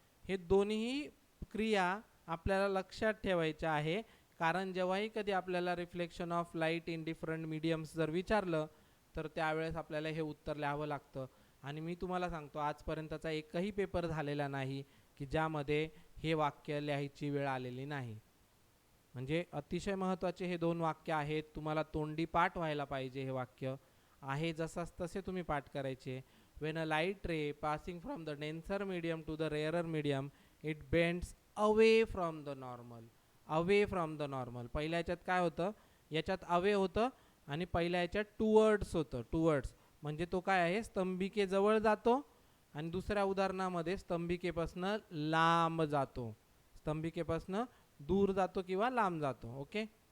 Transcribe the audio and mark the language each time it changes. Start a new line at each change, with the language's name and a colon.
Marathi: हे दोन्ही क्रिया आपल्याला लक्षात ठेवायच्या आहे, कारण जेव्हाही कधी आपल्याला reflection of light in different mediums जर विचारलं तर त्यावेळेस आपल्याला हे उत्तर लिहावं लागतं. आणि मी तुम्हाला सांगतो, आजपर्यंतचा एकही पेपर झालेला नाही की ज्यामध्ये हे वाक्य लिहायची वेळ आलेली नाही. म्हणजे अतिशय महत्त्वाचे हे दोन वाक्य आहेत. तुम्हाला तोंडी पाठ व्हायला पाहिजे. हे वाक्य आहे जसंच तसे तुम्ही पाठ करायचे.
English: When a light ray passing from the denser medium to the rarer medium, it bends away from the normal. Away from the normal.
Marathi: पहिल्या याच्यात काय होतं? याच्यात अवे होतं आणि पहिल्या याच्यात टुवर्ड्स होतं. टुवर्ड्स म्हणजे तो काय आहे? स्तंभिकेजवळ जातो. आणि दुसऱ्या उदाहरणामध्ये स्तंभिकेपासून लांब जातो, स्तंभिकेपासून दूर जातो किंवा लांब जातो. ओके.